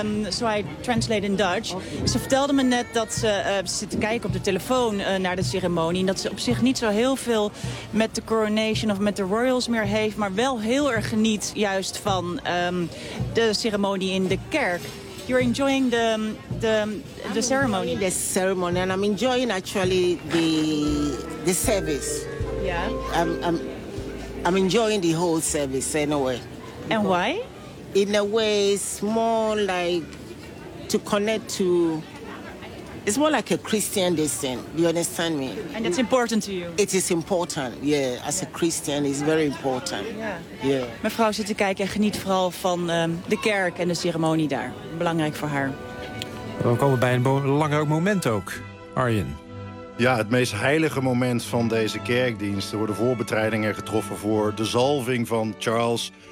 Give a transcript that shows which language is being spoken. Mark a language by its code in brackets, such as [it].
[en] So I translate in Dutch. [nl] Ze vertelde me net dat ze zit te kijken op de telefoon naar de ceremonie. En dat ze op zich niet zo heel veel met de coronation of met de royals meer heeft. Maar wel heel erg geniet juist van de ceremonie in de kerk. [en] You're enjoying the ceremony. The ceremony, and I'm enjoying actually the service. Yeah. I'm enjoying the whole service anyway. And why? In a way, it's more like to connect to. It's more like a Christian thing. Do you understand me? And it's important to you. It is important. Yeah, as a Christian, it's very important. Yeah. Yeah. [nl] Mevrouw zit te kijken en geniet vooral van de kerk en de ceremonie daar. Belangrijk voor haar. We komen bij een belangrijk moment ook, Arjen. Ja, het meest heilige moment van deze kerkdienst. Er worden voorbereidingen getroffen voor de zalving van Charles.